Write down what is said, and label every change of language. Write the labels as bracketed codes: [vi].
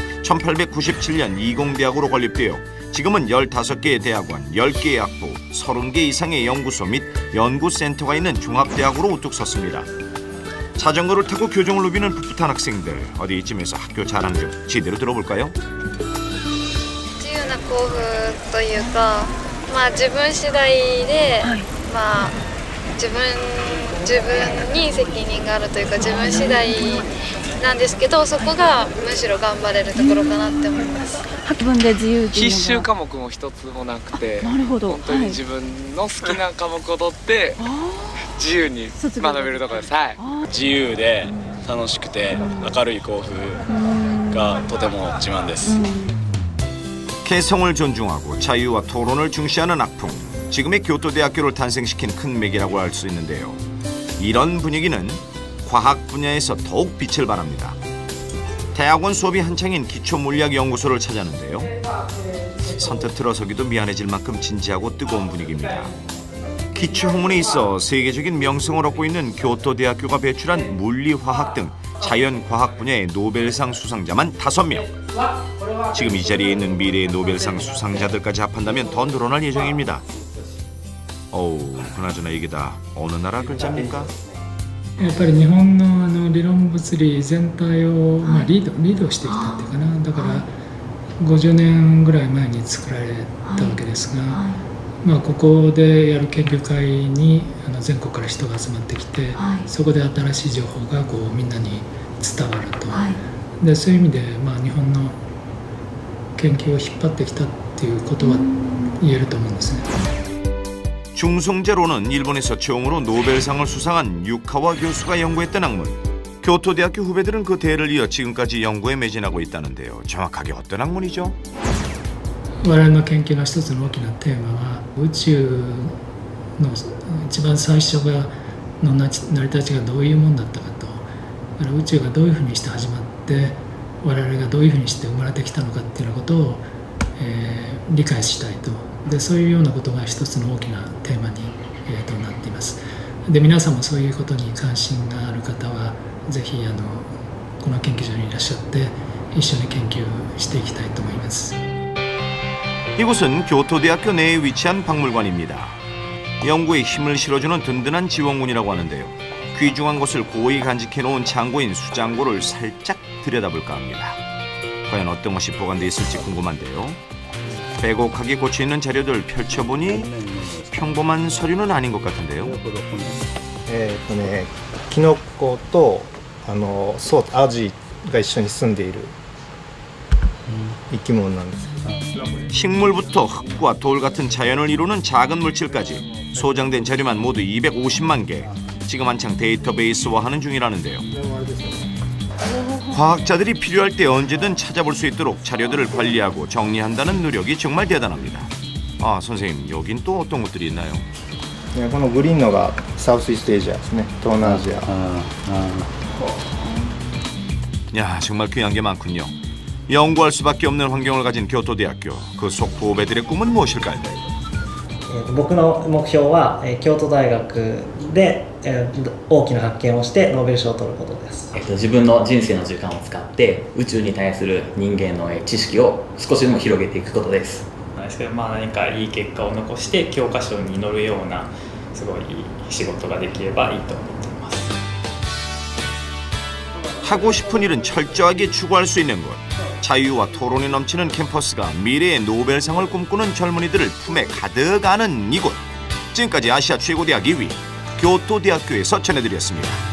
[ko] 1897년 이공대학으로 건립되어 지금은 15개의 대학원, 10개의 학부, 30개 이상의 연구소 및 연구센터가 있는 종합대학으로 우뚝 섰습니다. 자전거를 타고 교정을 누비는 풋풋한 학생들, 어디 이쯤에서 학교 자랑 좀 제대로 들어볼까요? [ja] 自由な校風というか、自分次第で、自分に責任があるというか、自分次第なんですけど、そこがむしろ頑張れるところかなって思います。自分で自由っていうのが必修科目も一つもなくて、なるほど、本当に自分の好きな科目を取って自由に学べるところです。はい。自由で楽しくて明るい校風がとても自慢です。 [ko] 개성을 존중하고 자유와 토론을 중시하는 학풍. 지금의 교토대학교를 탄생시킨 큰 맥이라고 할 수 있는데요. 이런 분위기는 과학 분야에서 더욱 빛을 발합니다. 대학원 수업이 한창인 기초물리학연구소를 찾았는데요. 선뜻 들어서기도 미안해질 만큼 진지하고 뜨거운 분위기입니다. 기초학문에 있어 세계적인 명성을 얻고 있는 교토대학교가 배출한 물리화학 등 자연과학 분야의 노벨상 수상자만 5명. 지금 이 자리에 있는 미래의 노벨상 수상자들까지 합한다면 더 늘어날 예정입니다. 어우, 그나저나 이게 다 어느 나라 글자입니까? [ja] やっぱり日本の理論物理全体を、リードしてきたっていうかな。だから50年ぐらい前に作られたわけですが、ここでやる研究会に全国から人が集まってきて、そこで新しい情報がこうみんなに伝わると。でそういう意味で、日本の研究を引っ張ってきたっていうことは言えると思うんですね。 [ko] 중성제로는 일본에서 처음으로 노벨상을 수상한 유카와 교수가 연구했던 학문. 교토대학교 후배들은 그 대를 이어 지금까지 연구에 매진하고 있다는데요. 정확하게 어떤 학문이죠? [ja] 我々の研究の一つの大きなテーマは宇宙の一番最初の成り立ちがどういうものだったかと。だから宇宙がどういうふうにして始まって我々がどういうふうにして生まれてきたのかっていうようなことを、理解したいと。でそういうようなことが一つの大きなテーマに、となっています。で皆さんもそういうことに関心がある方はぜひこの研究所にいらっしゃって一緒に研究していきたいと思います。 [ko] 이곳은 교토대학교 내에 위치한 박물관입니다. 연구에 힘을 실어주는 든든한 지원군이라고 하는데요. 귀중한 것을 고이 간직해놓은 창고인 수장고를 살짝 들여다볼까 합니다. 과연 어떤 것이 보관돼 있을지 궁금한데요. 빼곡하게 고쳐있는 자료들 펼쳐보니 평범한 서류는 아닌 것 같은데요. [ja] キノコとアジが一緒に住んでいる生き物なんです。 [ko] 식물부터 흙과 돌 같은 자연을 이루는 작은 물질까지 소장된 자료만 모두 250만 개. 지금 한창 데이터베이스화하는 중이라는데요. 과학자들이 필요할 때 언제든 찾아볼 수 있도록 자료들을 관리하고 정리한다는 노력이 정말 대단합니다. 아, 선생님, 여긴 또 어떤 것들이 있나요? [ja] このグリーンのがサウスイーストエイジアですね。東南アジア。 [ko] 야, 정말 귀한 게 많군요. 연구할 수밖에 없는 환경을 가진 교토대학교. 그 속 후배들의 꿈은 무엇일까요? [ja] 僕の目標は京都大学で大きな発見をしてノーベル賞を取ることです。自分の人生の時間を使って宇宙に対する人間の知識を少しでも広げていくことです。ですけど、何かいい結果を残して教科書に載るようなすごい仕事ができればいいと思っています。 [ko] 하고 싶은 일은 철저하게 추구할 수 있는 곳. 자유와 토론이 넘치는 캠퍼스가 미래의 노벨상을 꿈꾸는 젊은이들을 품에 가득 안은 이곳. 지금까지 아시아 최고대학 2위 교토대학교에서 전해드렸습니다.